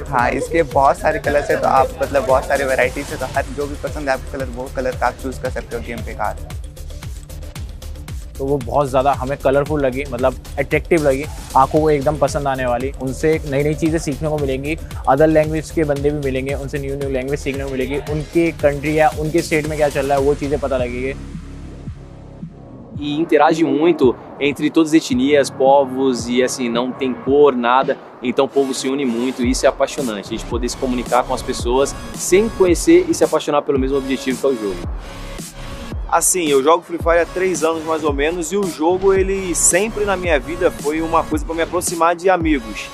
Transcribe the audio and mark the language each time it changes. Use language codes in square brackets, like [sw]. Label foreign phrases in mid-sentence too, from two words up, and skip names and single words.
[hi] हाँ इसके बहुत सारे कलर्स है, तो आप मतलब बहुत सारे वैराइटीज़ है, तो हर जो भी पसंद है आपको कलर वो कलर का आप चूज़ कर सकते हो गेम पे कार। तो वो बहुत ज़्यादा हमें कलरफुल लगी, मतलब अट्रैक्टिव लगी, आंखों को एकदम पसंद आने वाली। उनसे नई नई चीज़ें सीखने को मिलेंगी, [en] other language [hi] के बंदे भी मिलेंगे, उनसे [en] new new language [hi] सीखने को मिलेगी, उनके कंट्री या उनके स्टेट में क्या चल रहा है वो चीज़ें पता लगेगी। [pt] E interage muito entre todas as etnias, povos e assim, não tem cor, nada, então o povo se une muito e isso é apaixonante, a gente poder se comunicar com as pessoas sem conhecer e se apaixonar pelo mesmo objetivo que é o jogo. Assim, eu jogo Free Fire há 3 anos mais ou menos e o jogo ele sempre na minha vida foi uma coisa para me aproximar de amigos.